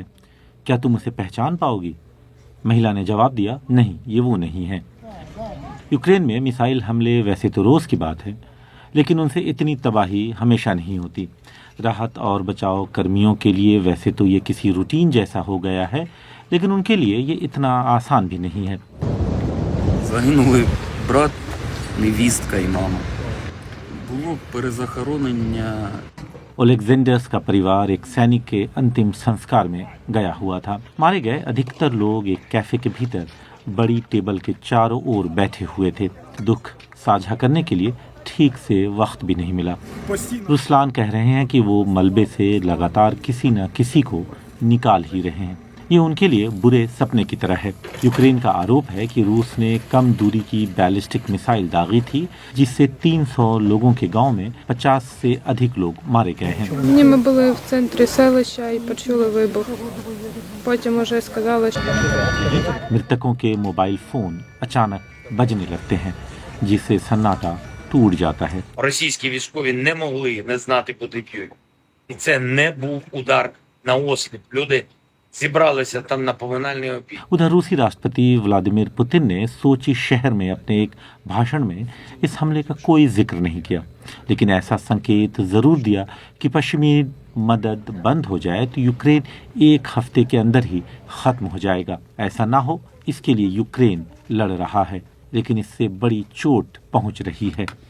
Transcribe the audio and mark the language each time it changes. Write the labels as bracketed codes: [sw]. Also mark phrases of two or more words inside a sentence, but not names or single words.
[hi] क्या तुम उसे पहचान पाओगी? महिला ने जवाब दिया, नहीं, ये वो नहीं है। यूक्रेन में मिसाइल हमले वैसे तो रोज की बात है, लेकिन उनसे इतनी तबाही हमेशा नहीं होती। राहत और बचाव कर्मियों के लिए वैसे तो ये किसी रूटीन जैसा हो गया है, लेकिन उनके लिए ये इतना आसान भी नहीं है। [uk] Загинули брат, невістка і мама. Було перезахоронення. [hi] ओलेक्जेंडर्स का परिवार एक सैनिक के अंतिम संस्कार में गया हुआ था। मारे गए अधिकतर लोग एक कैफे के भीतर बड़ी टेबल के चारों ओर बैठे हुए थे। दुख साझा करने के लिए ठीक से वक्त भी नहीं मिला। रुस्लान कह रहे हैं कि वो मलबे से लगातार किसी न किसी को निकाल ही रहे हैं। ये उनके लिए बुरे सपने की तरह है। यूक्रेन का आरोप है कि रूस ने कम दूरी की [en] ballistic missile [hi] दागी थी, जिससे 300 लोगों के गांव में 50 से अधिक लोग मारे गए हैं। [uk] Ми були в центрі селища і почули вибух. Потім уже сказали, що [hi] मृतकों के [en] mobile phone [hi] अचानक बजने लगते हैं, जिससे सन्नाटा टूट जाता है। [uk] Російські військові не могли не знати, куди б'ють. І це не був удар на осліп. Люди зібралися там на поминальний обід. [hi] उधर रूसी राष्ट्रपति व्लादिमीर पुतिन ने सोची शहर में अपने एक भाषण में इस हमले का कोई जिक्र नहीं किया, लेकिन ऐसा संकेत जरूर दिया कि पश्चिमी मदद बंद हो जाए तो यूक्रेन एक हफ्ते के अंदर ही खत्म हो जाएगा। ऐसा ना हो, इसके लिए यूक्रेन लड़ रहा है, लेकिन इससे बड़ी चोट पहुंच रही है।